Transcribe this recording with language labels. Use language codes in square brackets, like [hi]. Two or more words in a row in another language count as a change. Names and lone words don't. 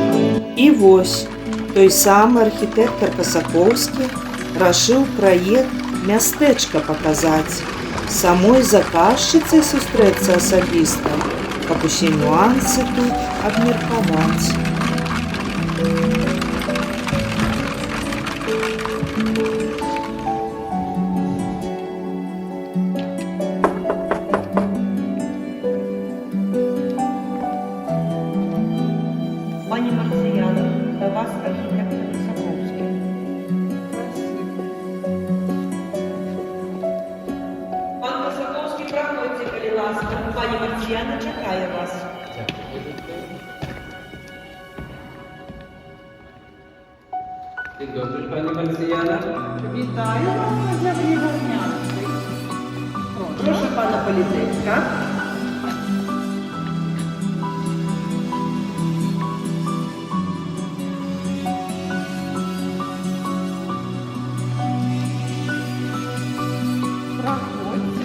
[be] І вось, той самы архітэктар Касаковскі рашыў праект мястэчка паказаць, самой заказчыцай сустрэцца асабіста, каб усе нюансы тут абмеркаваць. [uk] Пані Марцыяна, до вас архітектор Косаковський. Пан Косаковський, проходьте, коли ласка, пані Марціяна чекає вас. [pl] Dzień dobry, pani Marcyjana. [uk] Вітаю вас на землі Варнянській. Прошу пана поліцейська. Проходьте.